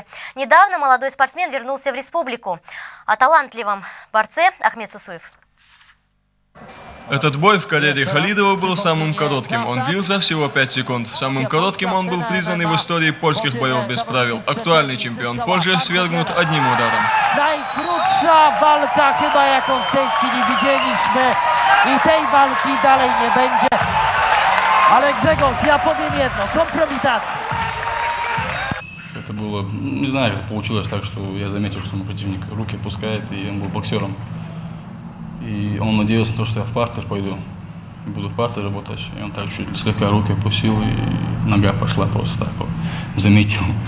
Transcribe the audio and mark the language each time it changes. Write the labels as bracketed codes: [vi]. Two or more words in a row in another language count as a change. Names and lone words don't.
[ru] Недавно молодой спортсмен вернулся в республику. О талантливом борце Ахмед Сусуев. Этот бой в карьере Халидова был самым коротким. Он длился всего 5 секунд. Самым коротким он был признан в истории польских боев без правил. Актуальный чемпион Польши свергнут одним ударом. [pl] Najkrótsza walka chyba, jaką w tej chwili widzieliśmy, i tej walki dalej nie będzie. Ale Grzegorz, ja powiem jedno, kompromitacja. [ru] Это было, не знаю, как получилось так, что я заметил, что мой противник руки опускает, и он был боксером. И он надеялся на то, что я в партер пойду, и буду в партер работать. И он так чуть слегка руки опустил, и нога пошла просто так вот, заметил.